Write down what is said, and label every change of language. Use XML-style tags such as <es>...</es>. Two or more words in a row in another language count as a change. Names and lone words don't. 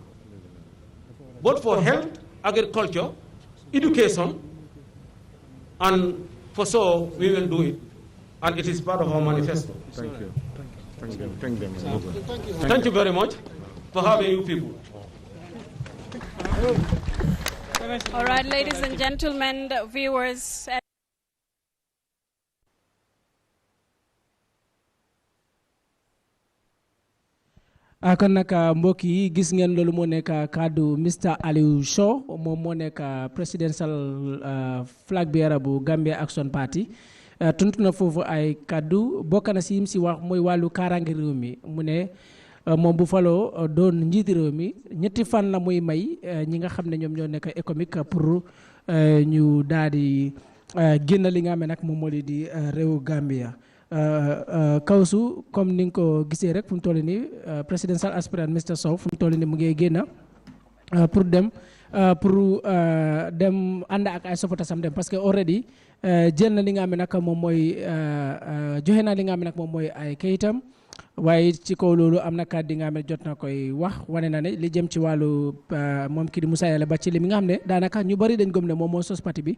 <en>Both for health, agriculture, education, and for so we will do it. And it is part of our manifesto. Thank you. Thank you. Thank you very much for having you people. All right, ladies and gentlemen, viewers.</en> <wo>kon nag mbokk yi gis ngeen loolu moo nekk kaddu Mr Alieu Sow moom moo nekk</wo> <en>presidential flag bearer</en> <wo>bu Gambia Action Party tuntu na foofu ay kaddu bokk na si yim si wax mooy wàllu kaaraange réew mi mu ne moom bu faloo doon njiiti réew mi ñetti fan la muy may ñi nga xam ne ñoom ñoo nekk</wo> <fr>économique pour</fr> <wo>ñu daal di génn li nga xam ne nag moom moo di réew Gambia. Kawsu comme ni nga ko gisee rek fu mu toll nii</wo> <en>presidential aspirant</en> <wo>Mr Sow fu mu toll nii mu ngi génn pour dem ànd ak ay supportersam dem</wo> <fr>parce que</fr> <wo>already jël na li nga xam ne nag moom mooy joxe na li nga xam ne nag moom mooy ay kayitam waaye ci kaw loolu am na kàddu nga xam ne jot na koy wax wane na ne li jëm ci wàllu moom kii di Moussa Yalla Bathily mi nga xam ne daanaka ñu bari dañ gëm ne moom moo sos parti bi.</wo>